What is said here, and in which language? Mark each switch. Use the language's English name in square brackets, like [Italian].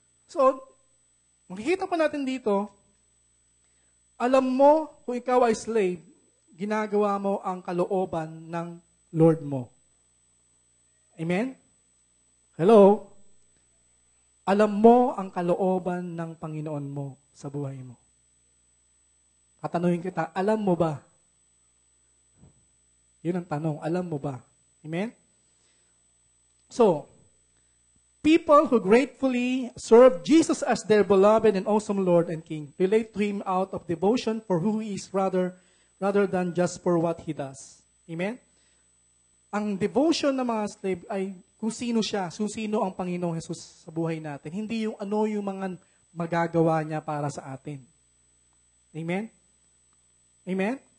[Filipino] So, makikita pa natin dito, alam mo kung ikaw ay slave, ginagawa mo ang kalooban ng Lord mo. Amen? Hello? Alam mo ang kalooban ng Panginoon mo sa buhay mo. Tatanungin kita, alam mo ba? Yun ang tanong, alam mo ba? Amen? So, [English] People who gratefully serve Jesus as their beloved and awesome Lord and King relate to Him out of devotion for who He is rather than just for what He does. Amen? [Filipino] Ang devotion ng mga slave ay kung sino siya, kung sino ang Panginoong Jesus sa buhay natin. Hindi yung ano yung mga magagawa niya para sa atin. Amen? Amen?